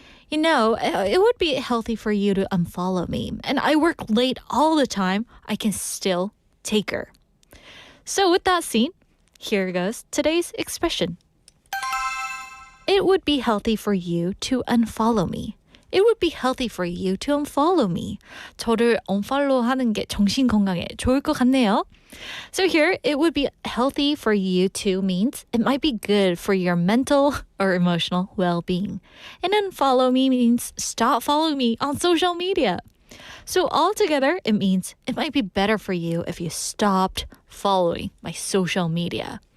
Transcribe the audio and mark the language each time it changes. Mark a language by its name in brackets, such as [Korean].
[English] You know, it would be healthy for you to unfollow me. And I work late all the time. I can still take her. So with that scene, here goes today's expression. It would be healthy for you to unfollow me. It would be healthy for you to unfollow me. [Korean] 저를 unfollow 하는 게 정신 건강에 좋을 것 같네요. [English] So here, it would be healthy for you to means it might be good for your mental or emotional well-being. And unfollow me means stop following me on social media. So altogether, it means it might be better for you if you stopped following my social media.